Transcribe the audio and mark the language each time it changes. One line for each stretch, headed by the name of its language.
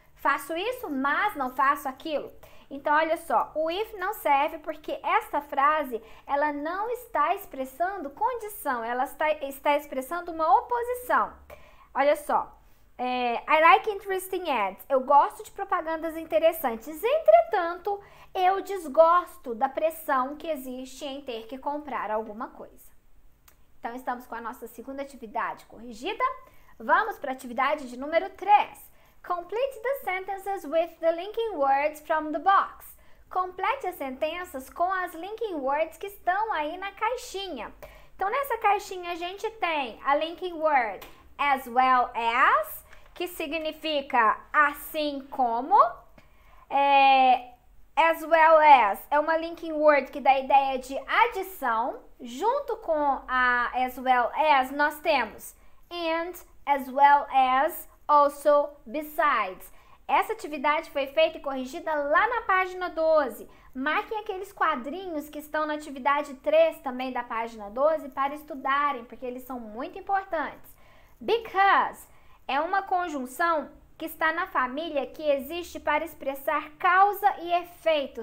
Portuguese: Faço isso, mas não faço aquilo. Então, olha só, o if não serve porque esta frase, ela não está expressando condição, ela está expressando uma oposição. Olha só,
English: I like interesting ads.
Portuguese: Eu gosto de propagandas interessantes. Entretanto, eu desgosto da pressão que existe em ter que comprar alguma coisa. Então, estamos com a nossa segunda atividade corrigida. Vamos para a atividade de número 3.
English: Complete the sentences with the linking words from the box.
Portuguese: Complete as sentenças com as linking words que estão aí na caixinha. Então, nessa caixinha a gente tem a linking word as well as, que significa assim como. As well as é uma linking word que dá a ideia de adição. Junto com a as well as, nós temos
English: and, as well as, also, besides.
Portuguese: Essa atividade foi feita e corrigida lá na página 12. Marquem aqueles quadrinhos que estão na atividade 3 também da página 12 para estudarem, porque eles são muito importantes. Because é uma conjunção que está na família que existe para expressar causa e efeito.